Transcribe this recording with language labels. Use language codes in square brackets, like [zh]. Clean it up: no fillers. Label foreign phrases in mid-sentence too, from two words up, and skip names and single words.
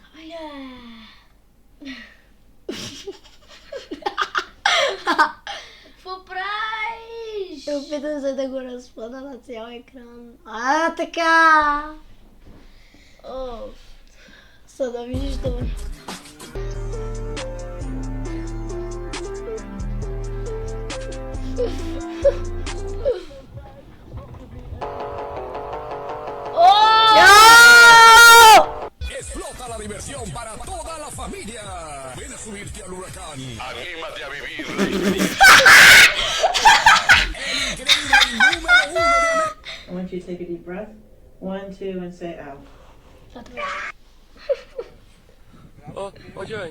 [bg] Какво правиш? Опитам се да го разпъна на цял екран. Така! За да виждаме. [es] Explota la diversión para toda la familia. Ven a subirte al huracán. Anímate a vivir la experiencia. El increíble número 1 de [en] I want you to take a deep breath. 1, 2, and say out. Ô, Joey.